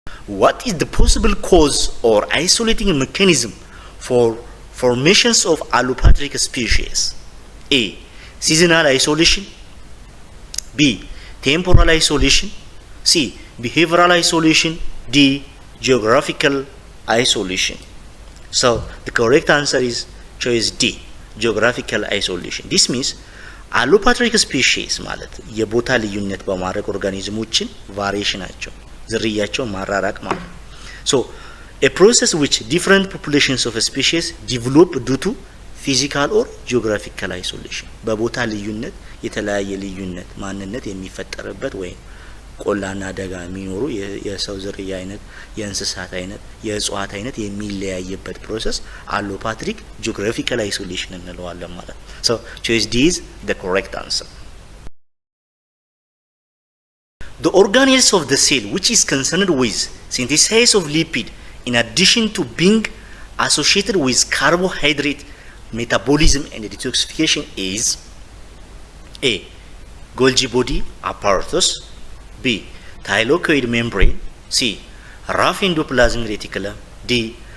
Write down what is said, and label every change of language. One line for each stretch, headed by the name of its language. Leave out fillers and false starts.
English: What is the possible cause or isolating mechanism for formations of allopatric species? A. Seasonal isolation. B. Temporal isolation. C. Behavioral isolation. D. Geographical isolation. So the correct answer is choice D. Geographical isolation. This means
Amharic: allopatric species ማለት የቦታ ልዩነት በማድረግ ኦርጋኒዝሞችን ቫሪዬሽን ናቸው ዝርያቸው ማራራቅ ማለት so
English: a process which different populations of a species develop due to physical or geographical isolation
Amharic: በቦታ ልዩነት የተለያየ ልዩነት ማንነት የሚፈጠርበት ወይ ቆላና ደጋ የሚኖሩ የሰው ዝርያ አይነት የእንስሳት አይነት የእጽዋት አይነት የሚለያየበት ፕሮሰስ
English: allopatric geographical isolation
Amharic: እንለዋለን ማለት
English: so choice D is the correct answer. The organelles of the cell which is concerned with synthesis of lipid in addition to being associated with carbohydrate metabolism and detoxification is A. Golgi body apparatus. B. Thylakoid membrane. C. Rough endoplasmic reticulum. D.